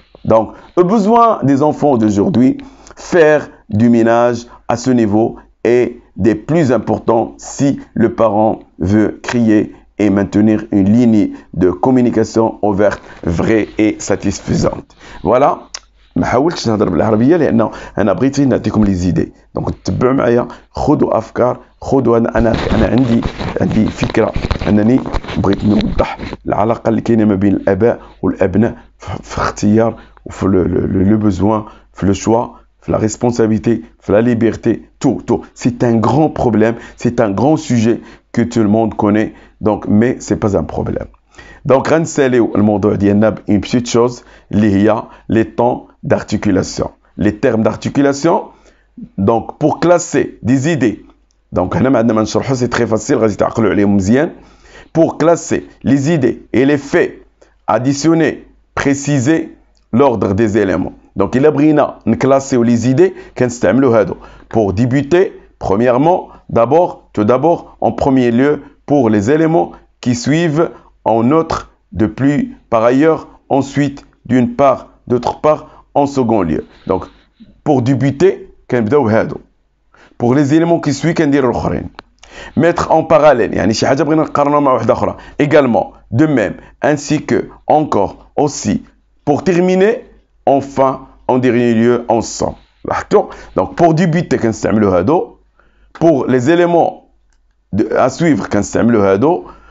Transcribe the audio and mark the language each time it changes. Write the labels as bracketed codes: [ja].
[fr] Donc, le besoin des enfants d'aujourd'hui, faire du ménage à ce niveau est des plus importants si le parent veut crier et maintenir une ligne de communication ouverte, vraie et satisfaisante. Voilà. [ar] ما حاولتش نهضر بالعربيه لانه انا بغيت نعطيكم لي زيدي دونك تبعوا معايا خذوا افكار خذوا انا عندي فكره انني بغيت نوضح العلاقه اللي كاينه ما بين الاباء والابناء في اختيار وفي لو بوزوان في لو شوا في la responsabilité, في la liberté, tout. [fr] C'est un grand problème, c'est un grand sujet que tout le monde connaît, donc, mais c'est pas un problème. Donc, [ar] غنساليو الموضوع ديالنا [fr] une petite chose [ar] اللي هي [fr] les temps d'articulation. Les termes d'articulation, donc pour classer des idées. [ar] Donc, هنا ما عندنا ما نشرحو, [fr] c'est très facile, [ar] غادي تعقلوا عليهم مزيان. [fr] Pour classer les idées et les faits, additionner, préciser l'ordre des éléments. Donc, il a [ar] بغينا نكلاسيو [fr] les idées [ar] كنستعملوا هادو. [fr] Pour débuter, premièrement, tout d'abord, en premier lieu, pour les éléments qui suivent en autre de plus par ailleurs, ensuite d'une part, d'autre part, en second lieu. Donc, pour débuter, [ar] كنبداو هادو. [fr] Pour les éléments qui suivent, [ar] كنديروا الآخرين. [fr] Mettre en parallèle, [ar] يعني شي حاجة بغينا نقارنوها مع واحدة أخرى. [fr] Également, de même, ainsi que, encore, aussi. Pour terminer, enfin, en dernier lieu, ensemble. Donc, pour débuter, [ar] كنستعملوا هادو. [fr] Pour les éléments à suivre, كنستعملوا هادو.